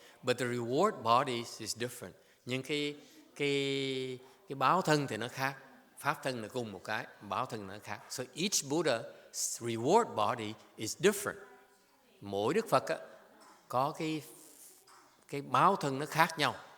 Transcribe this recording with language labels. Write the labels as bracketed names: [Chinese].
[English] But the reward bodies is different. [Vietnamese] Nhưng cái báo thân thì nó khác. Pháp thân là cùng một cái, báo thân nó khác. [English] So each Buddha's reward body is different. [Vietnamese] Mỗi Đức Phật có cái báo thân nó khác nhau.